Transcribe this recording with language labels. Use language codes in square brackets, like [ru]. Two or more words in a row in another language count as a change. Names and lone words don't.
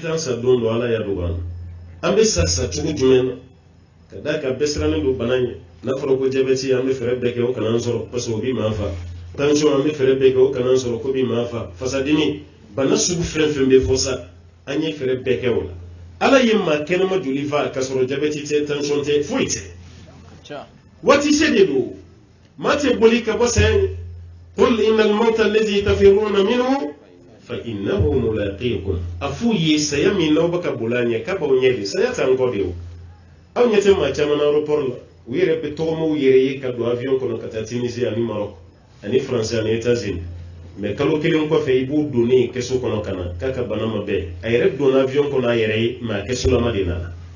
[bm] t'an sa don dɔ Ala y'a dogo an na an bɛ sa cogo jumɛn na ka d'a kan bɛɛ sirannen don bana ɲɛ n'a fɔra ko jabɛti an bɛ fɛɛrɛ bɛɛ kɛ o kana an sɔrɔ [fr] parce que [bm] o b'i maa fa tension an bɛ fɛɛrɛ bɛɛ kɛ o kana an sɔrɔ ko b'i maa fa fasadimi bana sugu fɛn fɛn bɛ fɔ sa an ye fɛɛrɛ bɛɛ kɛ o la Ala ye maa kɛnɛma joli fa ka sɔrɔ jabɛti tɛ tension tɛ foyi tɛ waati se de don maa tɛ boli ka bɔ sayɛ [ar] قل إن الموت الذي تفرون منه ف إنه ملاقيكم [bm] afu ye saya min n'aw bɛ ka boli a ɲɛ k'a b'aw ɲɛ de saya t'an kɔ de o aw ɲɛ tɛ maa caman na aéroport la u yɛrɛ bɛ tɔgɔmaw yɛrɛ ye ka don avion kɔnɔ ka taa Tunisie ani Maroc ani France ani États-Unis mais kalo kelen kɔfɛ i b'u donnen kɛso kɔnɔ ka na k'a ka bana ma bɛɛ a yɛrɛ donna avion kɔnɔ a yɛrɛ ye mais a kɛsolama de nana